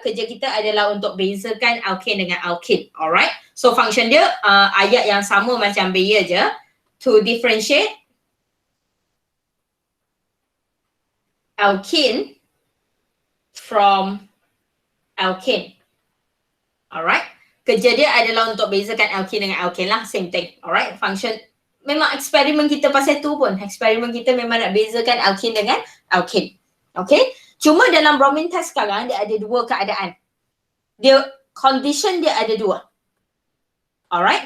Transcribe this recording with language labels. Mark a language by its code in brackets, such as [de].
[ms] Kerja kita adalah untuk bezakan alkane dengan alkene. Alright. So function dia ayat yang sama macam Bayer je. [en] To differentiate alkene from alkane. Alright. [ms] Kerja dia adalah untuk bezakan alkene dengan alkane lah. [en] Same thing. [ms] Alright. Function memang eksperimen kita pasal tu pun. Eksperimen kita memang nak bezakan alkene dengan alkane. Okay. Cuma dalam bromine test sekarang dia ada dua keadaan. Condition dia ada dua. Alright.